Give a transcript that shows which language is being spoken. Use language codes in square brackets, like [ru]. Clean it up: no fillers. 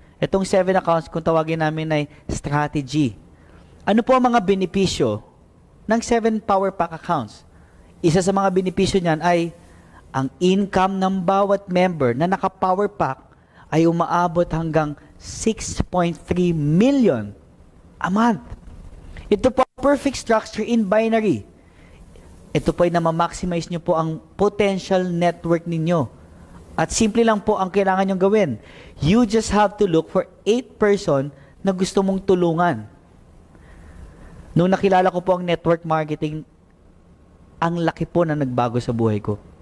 [tl] Itong 7 accounts, kung tawagin namin ay strategy. Ano po ang mga benepisyo ng 7 Power Pack accounts? Isa sa mga benepisyo niyan ay ang income ng bawat member na naka-Power Pack ay umaabot hanggang 6.3 million a month. [en] Ito po perfect structure in binary. [tl] Ito po ay na-maximize nyo po ang potential network ninyo. At simple lang po ang kailangan nyong gawin. [en] You just have to look for 8 person [tl] na gusto mong tulungan. Nung nakilala ko po ang network marketing, ang laki po na nagbago sa buhay ko.